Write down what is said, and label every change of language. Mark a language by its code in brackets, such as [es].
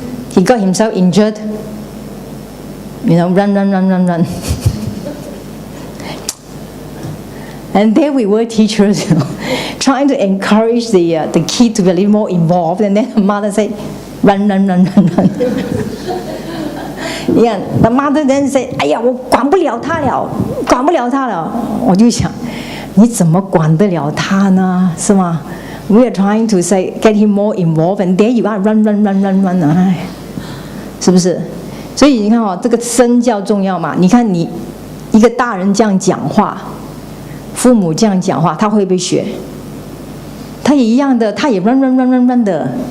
[en] He got himself injured. Run, run, run, run, run. And there we were teachers, trying to encourage the kid to be a little more involved. And then the mother said, run, run, run, run, run. Yeah, the mother then said, [zh] 哎呀，我管不了他了，管不了他了。我就想，你怎么管得了他呢？是吗？ [en] We are trying to say get him more involved, and there you are, run, run, run, run, run. [zh] 哎，是不是？所以你看这个身教重要嘛？你看你一个大人这样讲话，父母这样讲话，他会不会学？他也一样的，他也 [en] run run run run run [zh] 的。